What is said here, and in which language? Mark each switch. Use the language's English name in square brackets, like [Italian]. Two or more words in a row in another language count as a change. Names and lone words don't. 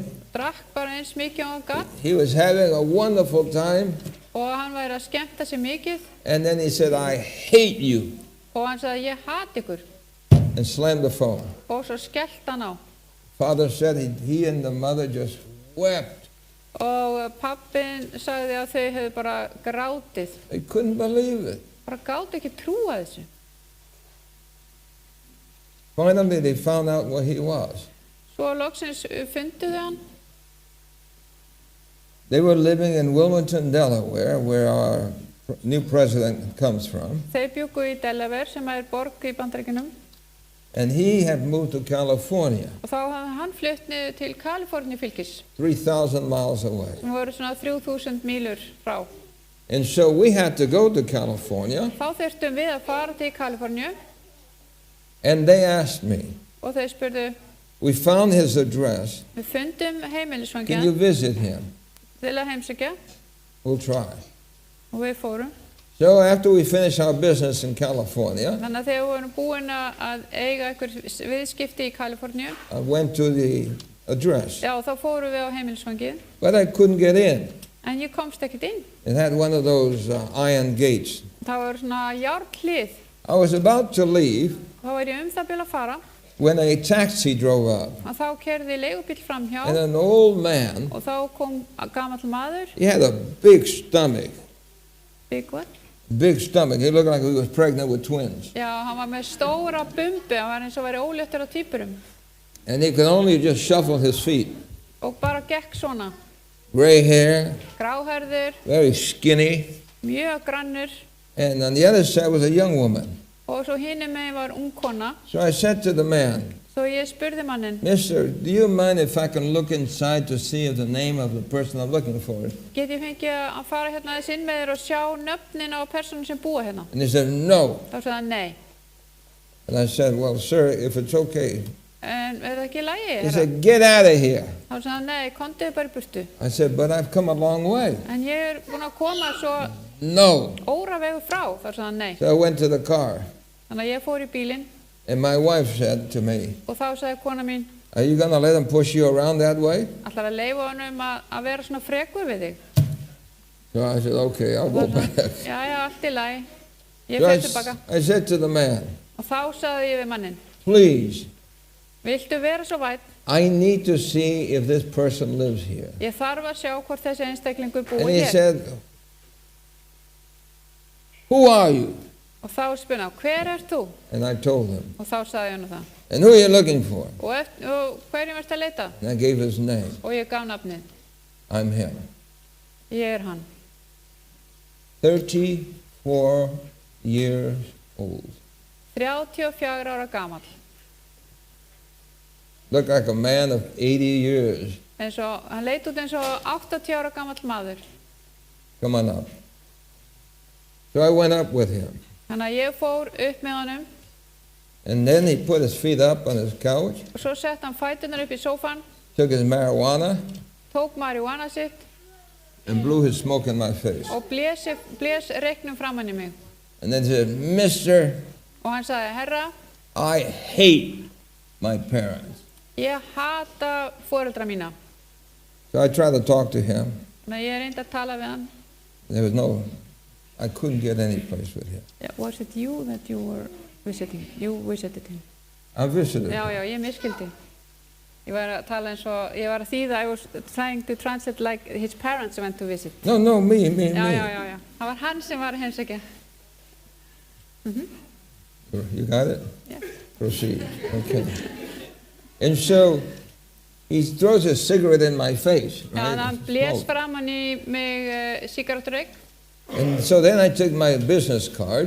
[Icelandic] drakk bara eins mikið og hann gat [English] He was having a wonderful time. [Icelandic] og hann væri að skemmta sér mikið [English] And then he said, I hate you. [Icelandic] og hann sagði ég hati ykkur [English] And slammed the phone. [Icelandic] og svo skellt hann á. [English] Father said he and the mother just wept. [Icelandic] Og pappin sagði að þau hefðu bara grátið, [English] They couldn't believe it. [Icelandic] bara gátu ekki trúa þessu. [English] Finally, they found out where he was. [Icelandic] Svo loksins fundu þau hann. [English] They were living in Wilmington, Delaware, where our new president comes from. [Icelandic] Þau bjuggu í Delaware sem er borg í Bandaríkjunum [English] And he had moved to California, [Icelandic] og þá hafði hann flutt niður til Kaliforníu fylkis [English] 3,000 miles away. [Icelandic] sem voru svona 3000 mílur frá. [English] And so we had to go to California, [Icelandic] Þá þurftum við að fara til Kaliforníu [English] and they asked me, [Icelandic] og þau spurðu, [English] we found his address. [Icelandic] við fundum Can heimilisfangjan [English] you visit him? [Icelandic] til að heimsækja [English] We'll try. [Icelandic] og við fórum. [English] So after we finished our business in California, [Icelandic] Þannig að þegar við vorum búin að eiga einhver viðskipti í Kaliforníu, [English] I went to the address, [Icelandic] já þá fórum við á heimilisfangið, [English] but I couldn't get in. [Icelandic] en ég komst ekkert inn. [English] It had one of those iron gates. [Icelandic] Það var svona járnhlið, [English] I was about to leave [Icelandic] þá var ég það bil að fara [English] when a taxi drove up, [Icelandic] og þá keyrði leigubíll framhjá [English] and an old man, [Icelandic] og þá kom gamall maður, [English] he had a big stomach, big what? big stomach. He looked like he was pregnant with twins. [Icelandic] Já, hann var með stóra bumbu, hann var eins og væri óléttur á tvíburum [English] And he could only just shuffle his feet. [Icelandic] og bara gekk svona, [English] Gray hair, [Icelandic] gráhærður, [English] very skinny. [Icelandic] mjög grannur [English] And on the other side was a young woman. [Icelandic] og svo hinum megin var ung kona. [English] So I said to the man, [Icelandic] Svo ég spurði manninn, [English] Mister, do you mind if I can look inside to see if the name of the person I'm looking for is? [Icelandic] get ég fengið að fara hérna aðeins inn með þér og sjá nöfnin á personum sem búa hérna? [English] And he said, no. [Icelandic] Þá sagði hann nei. [English] And I said, well, sir, if it's okay. [Icelandic] En er það ekki í lagi? He herra? [English] said, get out of here. [Icelandic] Þá sagði hann nei, komdu bara í burtu. [English] I said, but I've come a long way. [Icelandic] En ég er búin að koma svo [English] No. [Icelandic] óravegu frá. Þá sagði hann nei. [English] So I went to the car. [Icelandic] Þannig að ég fór í bílinn [English] And my wife said to me, [Icelandic] og þá sagði kona mín, [English] are you going to let him push you around that way? [Icelandic] ætlar að leyfa honum að vera svona frekur við þig? [English] So I said, okay, I'll go back. [Icelandic] Já, já, allt í lagi. Ég So fyrir tilbaka. [English] I said to the man, [Icelandic] Og þá sagði ég við manninn, please, viltu vera svo vætt? [English] I need to see if this person lives here. [Icelandic] Ég þarf að sjá hvort þessi einstaklingur And búi he hér. [English] said, who are you? [Icelandic] Og þá spurði hann, hver ert þú? [English] And I told him. [Icelandic] Og þá sagði hann það. [English] And who are you looking for? [Icelandic] Og hverjum ertu að leita? [English] And I gave his name. [Icelandic] Og ég gaf nafnið. [English] I'm him. [Icelandic] Ég hann. [English] 34 years old. [Icelandic] 34 ára gamall. [English] Looked like a man of 80 years. [Icelandic] Hann leit út eins og 80 ára gamall maður. [English] Come on up. So I went up with him. [Icelandic] Þannig að ég fór upp með honum. [English] And then he put his feet up on his couch. [Icelandic] Og svo sett hann fæturnar upp í sófan. [English] Took his marijuana. [Icelandic] Tók marihuana sitt. [English] And blew his smoke in my face. [Icelandic] Og blés reyknum framan í mig. [English] And then said, Mister, [Icelandic] Og hann sagði, herra, [English] I hate my parents. [Icelandic] ég hata foreldra mína. [English] So I tried to talk to him. [Icelandic] Þannig að ég reyndi að tala við hann. [English] There was I couldn't get any place with him. Yeah, was it you that you were visiting? You visited him. I visited [Icelandic] Já, him. já, ég miskildi. Ég var að tala eins og, ég var að þýða, [English] I was trying to translate like his parents went to visit. No, me. [Icelandic] Já. Það var hann sem var að heimsækja. [English] You got it? Yeah. Proceed. Okay. And so he throws a cigarette in my face. [Icelandic] Já, Right? hann blés Smoke. framan í mig sígarettureyk. [English] And so then I took my business card